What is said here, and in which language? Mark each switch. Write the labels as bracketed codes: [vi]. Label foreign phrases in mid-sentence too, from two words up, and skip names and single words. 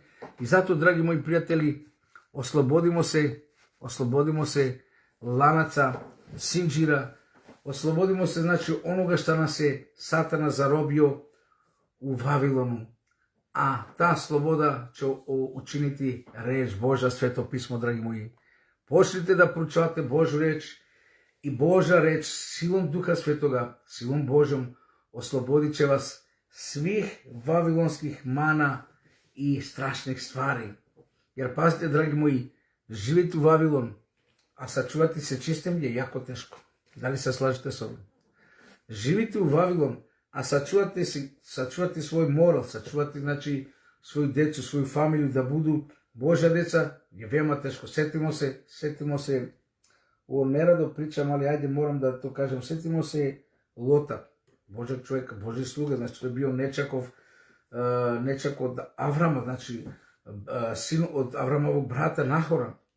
[sr] I zato, dragi moji prijatelji, oslobodimo se lanaca, sinđira, oslobodimo se, znači, onoga što nas je Satana zarobio u Vavilonu, a ta sloboda će učiniti reč Božja, Sveto pismo, dragi moji. Počnite da proučavate Božju reč i Božja reč silom Duha Svetoga, silom Božjom, oslobodit će vas svih vavilonskih mana i strašnih stvari. Jer pazite, dragi moji, [mk] Живејте у Вавилон, а сачувате се чистим е јако тешко. Дали се слажете со мене? Живите у Вавилон, а сачувате свој морал, сачувате, значи, своји децу, своју фамилiju да буду Божја деца, е вема тешко. [sr] Сетимо се, ово нерадо причам, али ајде морам да то кажем, сетимо се Лота, Божјак човек, Божји слуга, значи тој био нечак од Аврама, значи син од Аврамовог брата Нахора.